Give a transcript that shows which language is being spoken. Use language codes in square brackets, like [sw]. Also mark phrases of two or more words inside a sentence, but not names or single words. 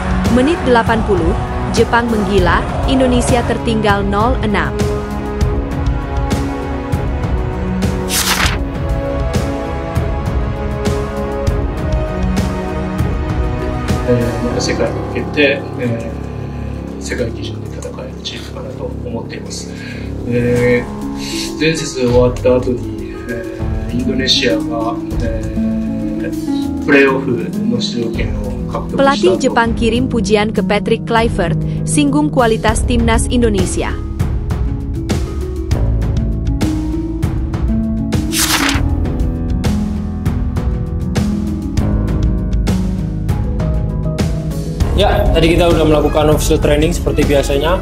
[id] Menit 80, Jepang menggila, Indonesia tertinggal 0-6. [ja] また世界に向けて、世界基準で戦えるチームかなと思っています。前節終わった後に、インドネシアが、プレーオフの出場権を獲得した。 [id] Pelatih Jepang kirim pujian ke Patrick Kluivert, singgung kualitas timnas Indonesia. Ya, tadi kita udah melakukan [en] official training [id] seperti biasanya.